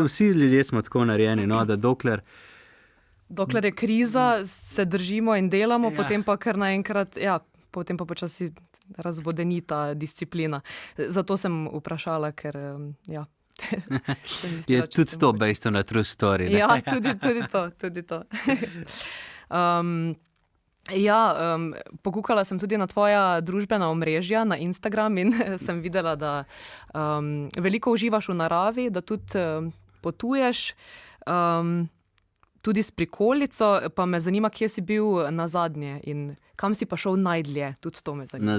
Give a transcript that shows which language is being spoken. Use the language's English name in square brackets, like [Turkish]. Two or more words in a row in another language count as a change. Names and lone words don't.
[Slovenian] Vsi ljudje smo tako narejeni, no, da dokler je kriza, se držimo in delamo, potem pa kar naenkrat, potem pa počasi razvodeni ta disciplina. Zato sem vprašala, ker je tudi to [English] based on a true story, [Slovenian] ne? Ja, tudi to. Pokukala sem tudi na tvoja družbena omrežja, na Instagram, in sem videla, da veliko uživaš v naravi, da tudi potuješ, tudi s prikolico, pa me zanima, kje si bil nazadnje in kam si pa šel najdlje, tudi to me zanima.